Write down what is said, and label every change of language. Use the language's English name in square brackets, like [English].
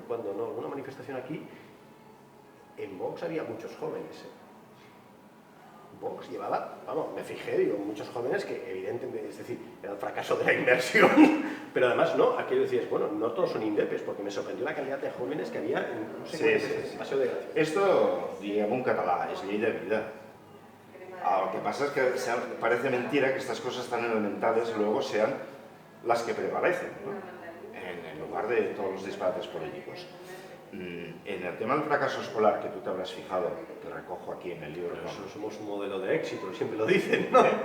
[Spanish] Cuando no, una manifestación aquí, en Vox había muchos jóvenes, Vox llevaba, vamos, me fijé, digo, muchos jóvenes que evidentemente, es decir, era el fracaso de la inversión, pero además no, aquello decías, bueno, no todos son indepes, porque me sorprendió la calidad de jóvenes que había en no sé sí. Paseo de Gracia. Esto, [Catalan] diguem un català, és llei de vida. [Spanish] Lo que pasa es que parece mentira que estas cosas tan elementales luego sean las que prevalecen, ¿no? En lugar de todos los disparates políticos. En el tema del fracaso escolar, que tú te habrás fijado, que recojo aquí en el libro... Nosotros somos un modelo de éxito, siempre lo dicen, ¿no?